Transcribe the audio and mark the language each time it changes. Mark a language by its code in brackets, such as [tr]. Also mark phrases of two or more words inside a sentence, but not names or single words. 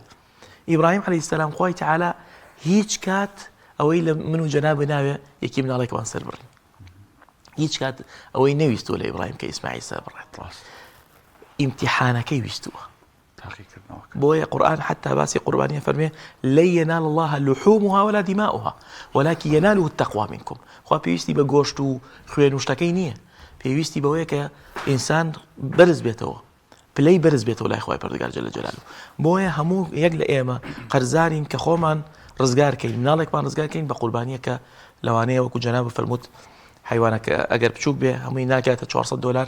[ckb] ئیبراهیم [ar] عەلەیهی سەلام [ckb] خوای تەعالا هیچ کات ئەوەی لە من و جەناب ناوێ یەکی مناڵێکمان سەر بڕین. هیچ کات ئەوەی نەویستوە لە ئیبراهیم کە ئیسماعیل سەر بڕێت. ئیمتیحانەکەی ویستووە. بۆیە قورآن حتى باسی قوربانیە فەرمێ [ar] لن ينال الله لحومها ولا دماؤها ولكن يناله التقوى منكم. [ckb] خوا پێویستی بە گۆشت و خوێن و شتەکەی نییە، پێویستی بەوەیە کە ئینسان بەرز بێتەوە، پلەی بەرز بێتەوە لای خوای پەروەردگار [ar] جەل جەلاله. [ckb] بۆیە هەموو یەک لە ئێمە قەرزارین کە خۆمان ڕزگارکەین، مناڵێکمان ڕزگارکەین بە قوربانیە کە لەوانەیە وەکو جەناب فەرمووت حیوانەکە ئەگەر بچووک بێ هەمووی ناکاتە $400.